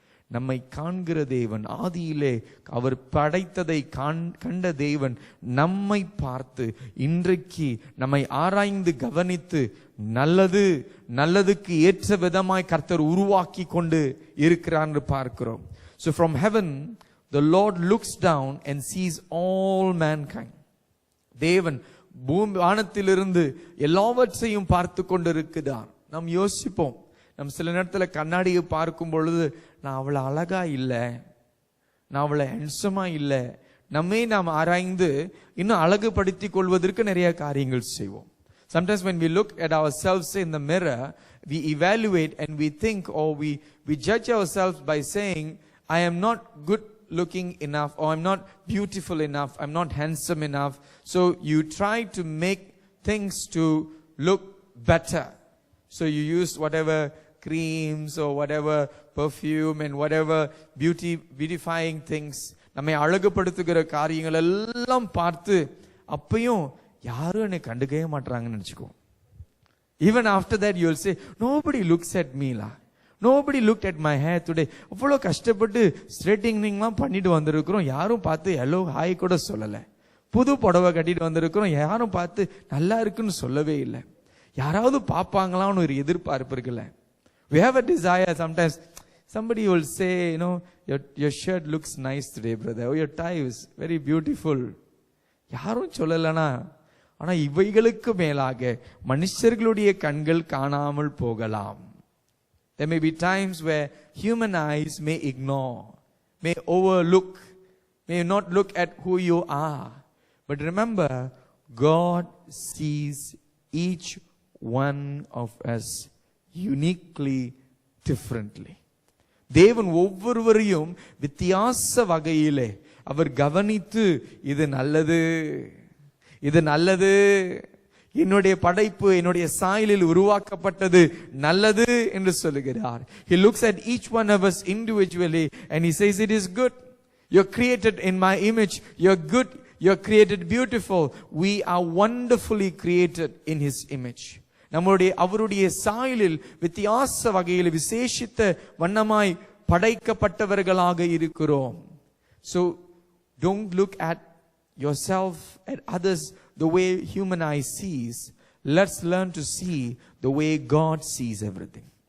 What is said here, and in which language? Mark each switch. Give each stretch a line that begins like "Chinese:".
Tamil: நம்மை காண்கிற தேவன், ஆதியிலே அவர் படைத்ததை கண்ட தேவன் நம்மை பார்த்து இன்றைக்கு நம்மை ஆராய்ந்து கவனித்து நல்லது நல்லதுக்கு ஏற்ற விதமாய் கர்த்தர் உருவாக்கி கொண்டு இருக்கிறார் என்று பார்க்கிறோம்.
English: So from heaven the Lord looks down and sees all mankind.
Tamil: தேவன் வானத்திலிருந்து எல்லாவற்றையும் பார்த்து கொண்டிருக்கிறார். நாம் யோசிப்போம், நம்ம சில நேரத்தில் கண்ணாடியை பார்க்கும் பொழுது நான் அவ்வளோ அழகா இல்லை, நான் அவ்வளோ ஹேண்ட்ஸமா இல்லை, நம்மை நாம் ஆராய்ந்து இன்னும் அழகுபடுத்தி கொள்வதற்கு நிறைய காரியங்கள் செய்வோம்.
English: Sometimes when we look at ourselves in the mirror, we evaluate and we think, or we judge ourselves by saying, I am not good looking enough, or I'm not beautiful enough, I'm not handsome enough. So you try to make things to look better. So you use whatever creams or whatever perfume and whatever beautifying things,
Tamil: நம்மை அழகுபடுத்துகிற காரியங்கள் எல்லாம் பார்த்து அப்பையும் யாரும் என்னை கண்டுக்கவே மாட்டாங்கன்னு நினைச்சுக்கோ.
English: Even after that you will say, nobody looks at me la, nobody looked at my hair today.
Tamil: அவ்வளோ கஷ்டப்பட்டு ஸ்ட்ரெயிட்டிங்லாம் பண்ணிட்டு வந்திருக்கிறோம், யாரும் பார்த்து ஹலோ ஹாய் கூட சொல்லலை. புது புடவை கட்டிட்டு வந்திருக்கிறோம், யாரும் பார்த்து நல்லா இருக்குன்னு சொல்லவே இல்லை. யாராவது பார்ப்பாங்களான்னு ஒரு எதிர்பார்ப்பு இருக்குல்ல.
English: We have a desire sometimes. Somebody will say, your shirt looks nice today, brother. Oh, your tie is very beautiful.
Tamil: யாரும் சொல்லலனா ஆனா இவைகளுக்கு மேலாக மனுஷர்களுடைய கண்கள் காணாமல் போகலாம்.
English: There may be times where human eyes may ignore, may overlook, may not look at who you are. But remember, God sees each one of us uniquely, differently.
Tamil: தேவன் ஒவ்வொருவரையும் வித்தியாச வகையிலே அவர் கவனித்து, இது நல்லது, இது நல்லது, என்னுடைய படைப்பு என்னுடைய சாயலில் உருவாக்கப்பட்டது நல்லது என்று சொல்லுகிறார்.
English: He looks at each one of us individually and he says, it is good. You're created in my image. You're good. You're created beautiful. We are wonderfully created in his image.
Tamil: அவருடைய சாயலில் வித்தியாச வகையில் விசேஷித்த வண்ணமாய் படைக்கப்பட்டவர்களாக இருக்கிறோம்.
English: So don't look at yourself, at others the way human eye sees. Let's learn to see the way God sees everything.